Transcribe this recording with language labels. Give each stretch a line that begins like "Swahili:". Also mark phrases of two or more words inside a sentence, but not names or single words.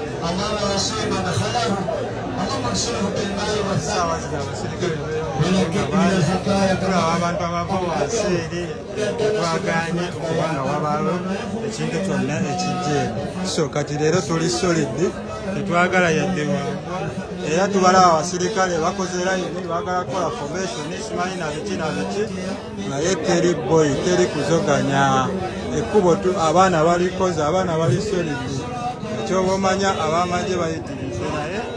Arabic: اللهم وسع مدخله اللهم اغسله بالماء والثلج ونقه من الخطايا
Ganda: abantu abava wansi twaganye okuba nga wabaawo ekintu kyonna ekijje so kati leero tuli solidi tetwagala yadde wangu era tubala abasirikale bakoze layini baagala kukola formation simanyi na biki naye teri boy teri kuzoganya ekkubo abaana balikoze abaana bali solidi ekyoba omanya abamagye bayitirize naye